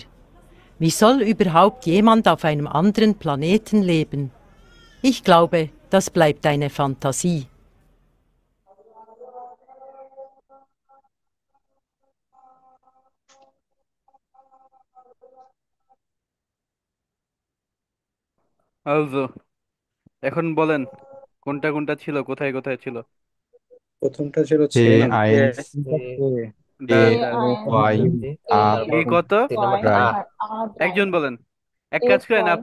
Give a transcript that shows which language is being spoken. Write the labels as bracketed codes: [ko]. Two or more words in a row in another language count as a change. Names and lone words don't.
[de] Wie soll überhaupt jemand auf einem anderen Planeten leben? Ich glaube, das bleibt eine Fantasie. [bn] Also এখন বলেন কোনটা কোনটা ছিল, কোথায় কোথায় ছিল। প্রথমটা ছিল এ ছে, [de] eins A [bn] দাঁড়ান এ দাঁড়ান, ওয়াই [de] ein A [bn] এই আর কত, তিন নম্বর ড্রাই আর। আর একজন বলেন। এক এ কাজ করেন, ফর